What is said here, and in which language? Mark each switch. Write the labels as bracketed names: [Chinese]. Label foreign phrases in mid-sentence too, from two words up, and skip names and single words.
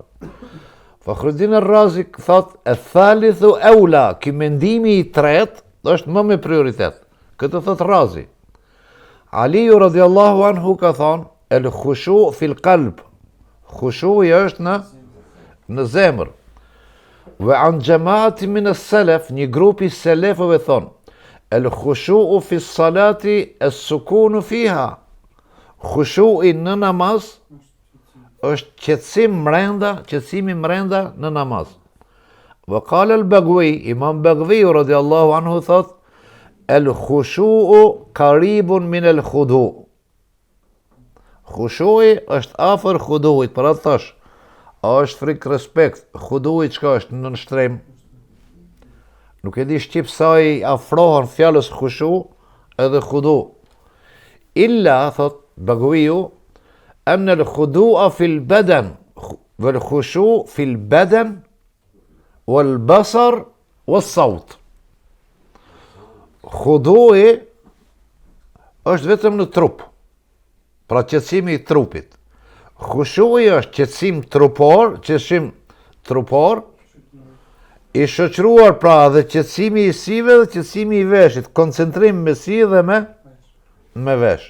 [Albanian] Fakhruddin Razi thot [Arabic] الثالث أولى, [Albanian] ki mendimi i tretë është më me prioritet. Këtë thot Razi. Aliu [Arabic] رضي الله عنه [Albanian] ka thonë, [Arabic] الخشوع في القلب. [Albanian] Khushu i është në zemër. [Arabic] وعن جماعة من السلف, [Albanian] një grupi selefëve thonë, [Arabic] الخشوع في الصلاة السكون فيها. [Albanian] Khushu'i në namaz është qetësimi mrenda në namaz. [Arabic] وقال البغوي، إمام البغوي رضي الله عنه thot, الخشوع قريب من الخضوع. [Albanian] Khushu'i është afër khudu'it, për atë thash, a është frikë respekt, khudu'i çka është në nështrim? Nuk e di shqip sa i afrohen fjallës khushu edhe khudu. [Arabic] Illa, thot Baghawiu, أن الخضوع في البدن، والخشوع في البدن، والبصر، والصوت. [Albanian] Khudui është vetëm në trup, pra qetësimi i trupit. Khushui është qetësim trupor, i shoqëruar pra dhe qetësimi i sive dhe qetësimi i veshit, koncentrim me si dhe me vesh.